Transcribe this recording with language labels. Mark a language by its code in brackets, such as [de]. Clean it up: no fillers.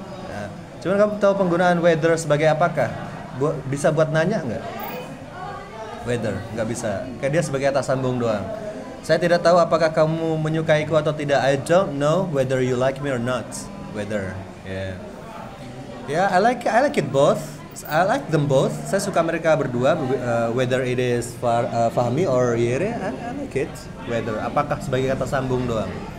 [id] Nah, cuman kamu tahu penggunaan weather sebagai apakah? Bisa buat nanya nggak? Weather, nggak bisa. Kayak dia sebagai kata sambung doang. Saya tidak tahu apakah kamu menyukaiku atau tidak. [en] I don't know whether you like me or not. Weather, yeah. Yeah, I like it both. I like them both. [id] Saya suka mereka berdua. [en] Whether it is Fahmi or Yere, I like it. [id] Whether, apakah sebagai kata sambung doang.